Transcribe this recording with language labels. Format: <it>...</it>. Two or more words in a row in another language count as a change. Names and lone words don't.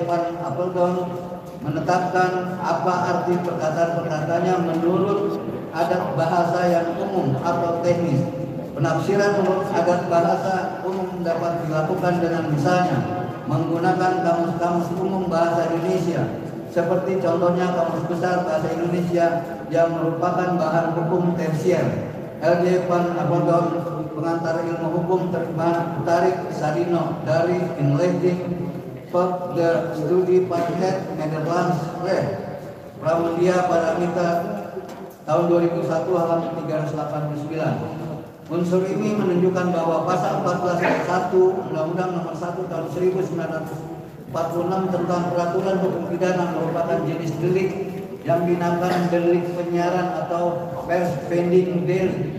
<id>Van Apeldoorn menetapkan apa arti perkataan-perkataannya menurut adat bahasa yang umum atau teknis. Penafsiran menurut adat bahasa umum dapat dilakukan dengan misalnya menggunakan kamus-kamus umum bahasa Indonesia, seperti contohnya Kamus Besar Bahasa Indonesia yang merupakan bahan hukum tersier. L.D. Van Apeldoorn, pengantar ilmu hukum Tarik Sadino dari Inleiding tot the Studie van het Nederlands Recht, Pramudia Paramita tahun 2001 halaman 389. Unsur ini menunjukkan bahwa pasal 14 ayat 1 Undang-Undang Nomor 1 Tahun 1946 tentang Peraturan Hukum Pidana merupakan jenis delik yang dinamakan delik penyiaran atau pers vending delik.</id>